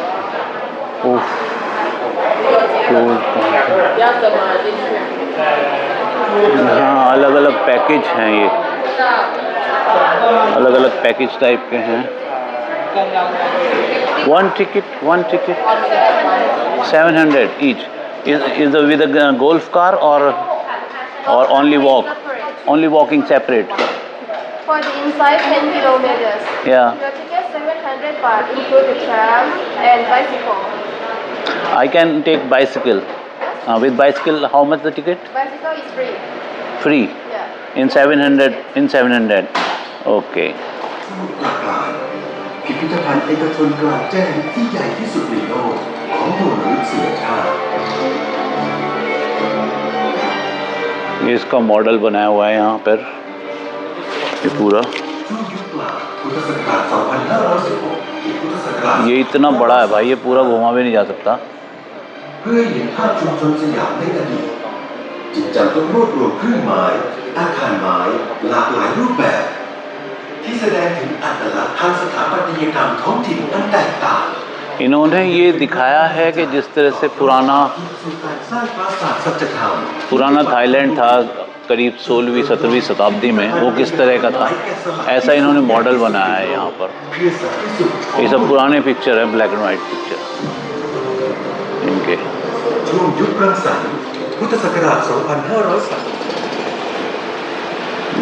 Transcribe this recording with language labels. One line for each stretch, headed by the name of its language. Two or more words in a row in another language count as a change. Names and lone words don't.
Hindi: हाँ, अलग अलग पैकेज हैं, ये अलग अलग
English: package type
Hindi: के हैं।
English: one ticket 700 each. is with golf car or only walking separate? For the inside 10 kilometers. Yeah. Your ticket 700 baht include the tram and bicycle. I can take bicycle. With bicycle, how much the ticket? Bicycle is free. Free. Yeah. In 700. In 700. Okay.
Thai: สมุทรปราการพิพิธภัณฑ์เอกชนกลางแจ้งที่ใหญ่ที่สุดในโลกของหน่วยมนุษยชาติ
Hindi: ये इसका मॉडल बनाया हुआ है यहाँ पर, ये पूरा।
Thai: ช่วงยุคกลางพุทธศักราช 2516 ถึงพุทธศักราช
Hindi: ये इतना बड़ा है भाई, ये पूरा घुमा भी नहीं जा सकता।
Thai: เพื่อเห็นภาพชุมชนสยามในอดีตจึงจำต้องรวบรวมเครื่องไม้อาคารไม้หลากหลายรูปแบบ ที่แสดงถึงอัตลักษณ์ทางสถาปัตยกรรมท้องถิ่นอันแตกต่าง
Hindi: इन्होंने ये दिखाया है कि जिस तरह से पुराना
Thai: สู่การสร้างปราสาทสัจธรรม
Hindi: थाईलैंड था करीब 16वीं 17वीं शताब्दी में, वो किस तरह का था, ऐसा इन्होंने मॉडल बनाया है यहाँ पर।
Thai: เพื่อสันติสุข
Hindi: ये सब पुराने पिक्चर है,
English: black and white picture
Hindi: इनके।
Thai: ช่วงยุครังสรรค์พุทธศักราช 2503